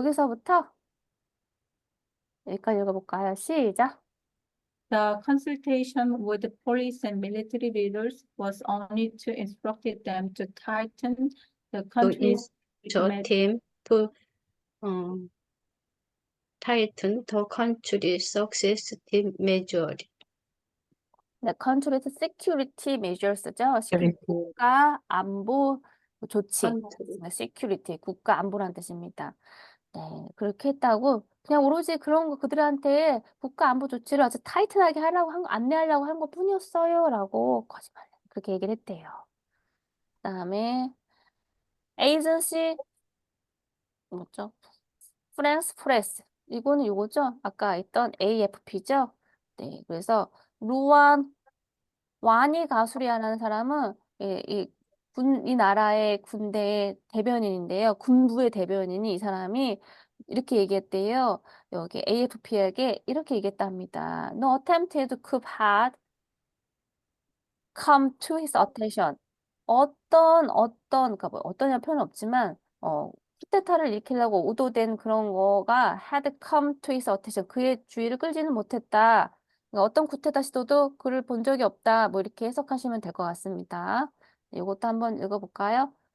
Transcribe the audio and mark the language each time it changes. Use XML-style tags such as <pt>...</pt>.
<ko>여기서부터 여기까지 읽어볼까요? 시작.</ko> <en>The consultation with the police and military leaders was only to instruct them to tighten the To country's instruct him to tighten the country's success team measure.</en> <ko>네,</ko> <en>country's security measures</en> <ko>죠.</ko> <en>Security.</en> <ko>국가 안보 조치.</ko> <en>country.</en> <ko>네, security, 국가 안보란 뜻입니다. 네, 그렇게 했다고 그냥 오로지 그런 거 그들한테 국가 안보 조치를 아주 타이트하게 안내하려고 한 것뿐이었어요라고 거짓말 그렇게 얘기를 했대요. 그다음에 agency 뭐죠? 프랑스 프레스. 이거는 이거죠? 아까 있던 AFP죠? 네, 그래서 완이 가수리아라는 사람은 이 나라의 군대의 대변인인데요. 군부의 대변인이 이 사람이 이렇게 얘기했대요. 여기 AFP에게 이렇게 얘기했답니다.</ko> <en>No attempted coup had come to his attention.</en> <ko>그러니까 뭐 어떠냐 표현은 없지만, 쿠데타를 일으키려고 의도된 그런 거가</ko> <en>had come to his attention.</en> <ko>그의 주의를 끌지는 못했다. 그러니까 어떤 쿠데타 시도도 그를 본 적이 없다. 뭐 이렇게 해석하시면 될 것 같습니다. 이것도 한번 읽어볼까요?</ko>